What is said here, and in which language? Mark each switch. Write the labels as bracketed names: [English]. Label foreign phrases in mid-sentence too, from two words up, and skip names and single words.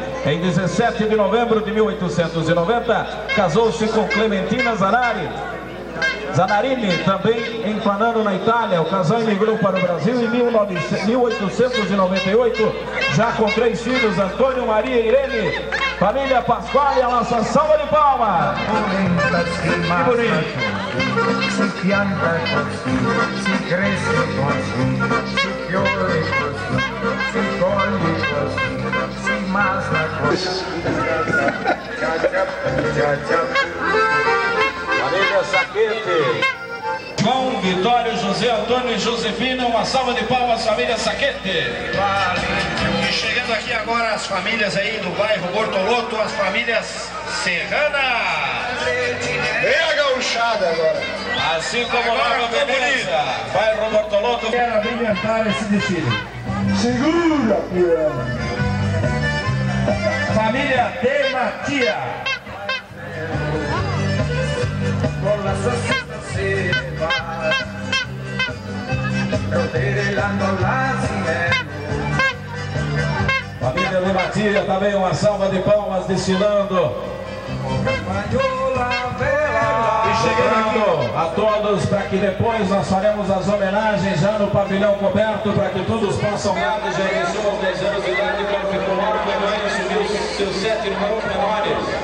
[Portuguese] Em 17 de novembro de 1890, casou-se com Clementina Zanarini, também em Farano, na Itália. O casal emigrou para o Brasil em 1898, já com 3 filhos, Antônio, Maria e Irene. Família Pasquale, a nossa salva de palmas. Que bonito. [Italian] Si pianta così, si cresce così, si fiore così, si coglie così, si masa così. [Portuguese] Família Saquete. João, Vitório, José Antônio e Josefina, uma salva de palmas, família Saquete. E chegando aqui agora as famílias aí do bairro Bortolotto, as famílias Serrana. Vem a gauchada agora. Assim como Nova Veneza, bairro Bortolotto. Quero abrilhantar esse desfile. Segura, piano. Família De Matia. [Italian] Con la sua sera roderellando l'asino. [Portuguese] Família De Matia, também uma salva de palmas desfilando. E chegando a todos, para que depois nós faremos as homenagens já no pavilhão coberto, para que todos possam ver. Já iniciou aos 10 anos de idade, quando ficou maior, subiu seus 7 irmãos menores.